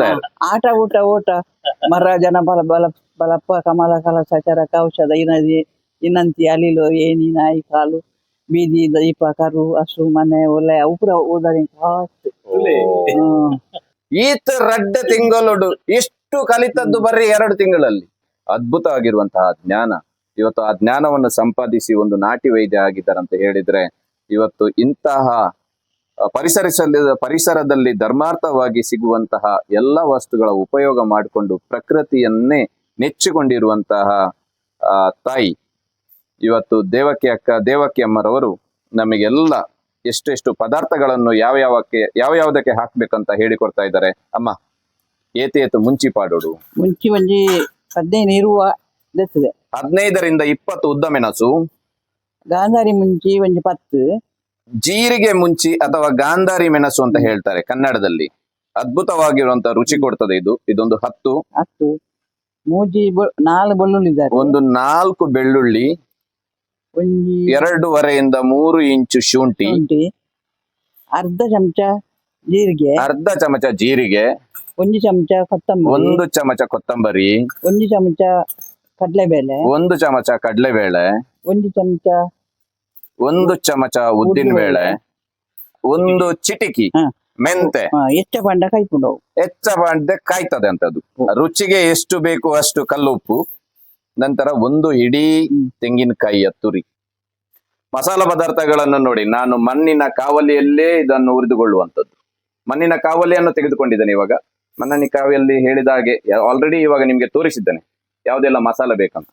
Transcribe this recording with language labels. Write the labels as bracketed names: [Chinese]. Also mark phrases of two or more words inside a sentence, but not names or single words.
[Kannada] ಆಟ ಊಟ ಓಟ ಮರ ಜನ ಬಲ ಬಲ ಬಲಪ್ಪ ಕಮಲ ಕಲ ಸಚರ ಕೌಶದ ಇನದಿ ಇನ್ನಂತಿ ಅಲಿಲು ಏನಿ ನಾಯಿ ಕಾಲು ಬೀದಿ ದೀಪ ಕರು ಹಸು ಮನೆ ಒಲೆ ಉಪುರ ಓದರಿ [Tulu] ಈತ ರಡ್ಡೆ ತಿಂಗಳೊಡು [Kannada] ಇಷ್ಟು ಕಲಿತದ್ದು ಬರ್ರಿ 2 ತಿಂಗಳಲ್ಲಿ ಅದ್ಭುತವಾಗಿರುವಂತಹ ಜ್ಞಾನ. ಇವತ್ತು ಆ ಜ್ಞಾನವನ್ನು ಸಂಪಾದಿಸಿ ಒಂದು ನಾಟಿ ವೈದ್ಯ ಆಗಿದ್ದಾರೆ ಅಂತ ಹೇಳಿದ್ರೆ ಇವತ್ತು ಇಂತಹ ಪರಿಸರದಲ್ಲಿ ಧರ್ಮಾರ್ಥವಾಗಿ ಸಿಗುವಂತಹ ಎಲ್ಲ ವಸ್ತುಗಳ ಉಪಯೋಗ ಮಾಡಿಕೊಂಡು ಪ್ರಕೃತಿಯನ್ನೇ ನೆಚ್ಚಿಕೊಂಡಿರುವಂತಹ ತಾಯಿ ಇವತ್ತು ದೇವಕಿ ಅಮ್ಮರವರು ನಮಗೆಲ್ಲ ಎಷ್ಟೆಷ್ಟು ಪದಾರ್ಥಗಳನ್ನು ಯಾವ್ಯಾವುದಕ್ಕೆ ಹಾಕ್ಬೇಕಂತ ಹೇಳಿಕೊಡ್ತಾ ಇದ್ದಾರೆ. [Tulu] ಅಮ್ಮ ಏತೇತು ಮುಂಚಿ ಪಾಡೋಡು ಮುಂಚಿ ಒಂಜಿ 15 ಇರುವ ದೆತ್ತದೆ [Kannada] 15ರಿಂದ 20 ಉದ್ದ ಮೆಣಸು, [Tulu] ಗಾಂಧಾರಿ ಮುಂಚಿ ಒಂಜಿ 10 [Kannada] ಜೀರಿಗೆ ಮುಂಚಿ ಅಥವಾ ಗಾಂಧಾರಿ ಮೆಣಸು ಅಂತ ಹೇಳ್ತಾರೆ ಕನ್ನಡದಲ್ಲಿ. ಅದ್ಭುತವಾಗಿರುವಂತ ರುಚಿ ಕೊಡ್ತದೆ ಇದೊಂದು 10 ಮೂಜಿ 4 ಬೆಳ್ಳುಳ್ಳಿ ಇದ್ದಾರೆ, ಒಂದು 4 ಬೆಳ್ಳುಳ್ಳಿ, [Tulu] ಒಂಜಿ [Kannada] 2.5ರಿಂದ 3 ಇಂಚು ಶುಂಠಿ, ಅರ್ಧ ಚಮಚ ಜೀರಿಗೆ, ಅರ್ಧ ಚಮಚ ಜೀರಿಗೆ, [Tulu] ಒಂಜಿ ಚಮಚ ಕೊತ್ತಂಬರಿ, [Kannada] 1 ಚಮಚ ಕೊತ್ತಂಬರಿ, [Tulu] ಒಂಜಿ ಚಮಚ ಕಡಲೆಬೇಳೆ, [Kannada] 1 ಚಮಚ ಕಡಲೆಬೇಳೆ, [Tulu] ಒಂಜಿ ಚಮಚ [Kannada] 1 ಚಮಚ ಉದ್ದಿನ ಬೇಳೆ, 1 ಚಿಟಿಕಿ ಮೆಂತೆ. [Tulu] ಹೆಚ್ಚ ಪಂಡ ಕೈಪುಂಡವು [Kannada] ಹೆಚ್ಚ ಬಾಂಡೆ ಕಾಯ್ತದೆ ಅಂತದ್ದು. ರುಚಿಗೆ ಎಷ್ಟು ಬೇಕು ಅಷ್ಟು ಕಲ್ಲುಪ್ಪು, ನಂತರ 1 ಇಡೀ ತೆಂಗಿನಕಾಯಿಯ ತುರಿ. ಮಸಾಲ ಪದಾರ್ಥಗಳನ್ನು ನೋಡಿ, ನಾನು ಮಣ್ಣಿನ ಕಾವಲಿಯಲ್ಲೇ ಇದನ್ನು ಹುರಿದುಕೊಳ್ಳುವಂಥದ್ದು. ಮಣ್ಣಿನ ಕಾವಲಿಯನ್ನು ತೆಗೆದುಕೊಂಡಿದ್ದೇನೆ. ಇವಾಗ ಮಣ್ಣಿನ ಕಾವಲಿಯಲ್ಲಿ ಹೇಳಿದ ಹಾಗೆ ಆಲ್ರೆಡಿ ಇವಾಗ ನಿಮ್ಗೆ ತೋರಿಸಿದ್ದೇನೆ ಯಾವುದೆಲ್ಲ ಮಸಾಲ ಬೇಕಂತ.